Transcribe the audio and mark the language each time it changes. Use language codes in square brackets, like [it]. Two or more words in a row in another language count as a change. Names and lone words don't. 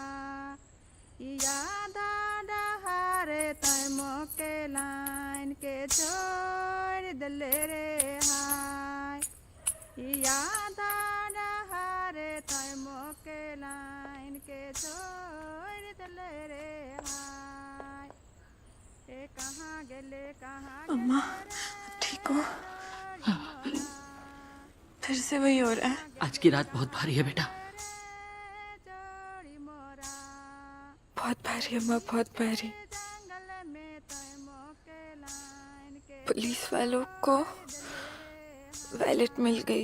[sck] याद डहारे तय मोके लाइन के छोड़ दले रे हाय, याद डहारे तय मोके लाइन के छोड़ दले रे हाय। [hi] अम्मा ठीक हो? फिर से वही हो रहा है। आज की रात बहुत भारी है बेटा। बहुत भारी अम्मा, बहुत भारी। पुलिस वालों को वैलेट मिल गई।